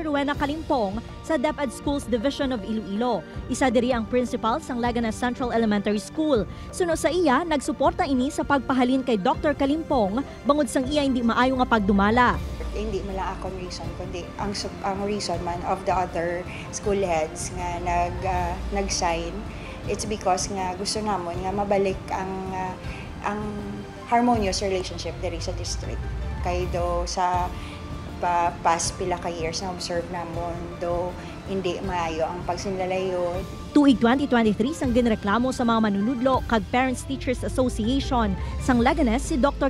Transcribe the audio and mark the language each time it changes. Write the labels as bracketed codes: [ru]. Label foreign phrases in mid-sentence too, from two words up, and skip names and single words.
[hil] Rowena Kalimpong sa DepEd Schools Division of Iloilo. Isa diri ang principal sang Leganés Central Elementary School. Suno sa iya, nagsuporta ini sa pagpahalin kay Dr. Kalimpong bangod sang iya hindi maayo nga pagdumala. Hindi mala akong reason, kundi ang reason man [en] of the other school heads [hil] nga nag-sign. [en] It's because [hil] nga gusto namon nga mabalik ang harmonious relationship diri sa district. Kay do sa past pila ka years na observe namon do hindi maayo ang pagsinlalayo. Tuig 2023 sang ginreklamo sa mga manunudlo kag Parents Teachers Association sang Leganés si Dr.